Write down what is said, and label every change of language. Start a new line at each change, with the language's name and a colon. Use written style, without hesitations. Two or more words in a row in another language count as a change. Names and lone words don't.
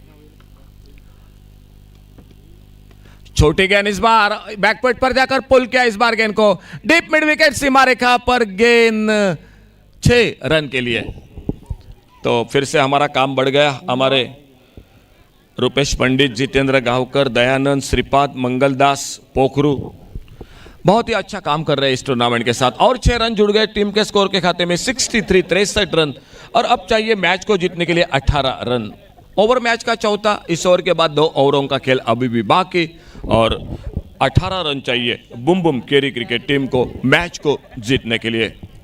Hindi: छोटी गेंद इस बार बैकवर्ड पर जाकर पुल किया इस बार गेंद को
English: deep mid wicket
Hindi: सीमा रेखा पर गेंद 6 रन के लिए। तो फिर से हमारा काम बढ़ गया। हमारे रुपेश पंडित, जितेंद्र गांवकर, दयानंद, श्रीपाद, मंगलदास, पोखरू बहुत ही अच्छा काम कर रहे हैं इस टूर्नामेंट के साथ और 6 रन जुड़ गए टीम के स्कोर के खाते में 63 रन और अब चाहिए मैच को जीतने के लिए 18 रन। ओवर मैच का चौथा, इस ओवर के बाद 2 ओवरों का खेल अभी भी बाकी और 18 रन चाहिए बुम बुम केरी क्रिकेट टीम को मैच को जीतने के लिए।